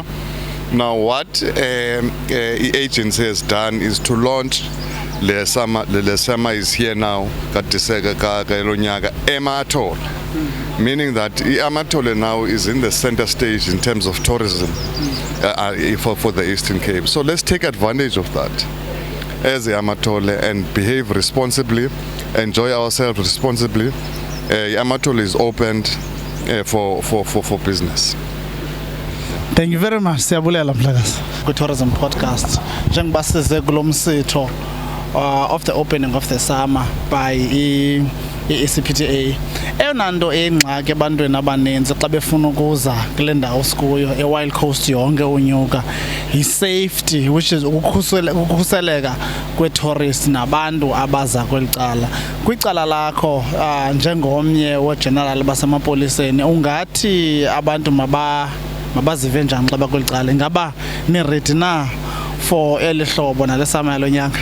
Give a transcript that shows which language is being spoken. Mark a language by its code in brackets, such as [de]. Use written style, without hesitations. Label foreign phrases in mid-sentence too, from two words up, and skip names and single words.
[en] Now what the agency has done is to launch Le summer is here now, meaning that Amatole now is in the center stage in terms of tourism for the Eastern Cape. So let's take advantage of that as Amatole and behave responsibly, enjoy ourselves responsibly. Amatole is opened for business. Thank you very much. Siyabulela Mhlakazi. [xh] Ku-Tourism Podcast. Njengoba size kulo msitho [en] of the opening of the summer by ECPTA. [xh] Eyona nto engxaki ebantwini abaninzi xa befuna ukuza kule ndawo sikuyo e-Wild Coast yonke unyuka yi-safety, [en] which is [xh] ukukhuseleka kwe-tourist nabantu abaza kweli cala. Kwicala lakho njengomnye we-general basemapoliseni, ungathi abantu mabazive njani xa bakweli cala? Ingaba ni-ready na for eli hlobo nale summer yalo nyaka?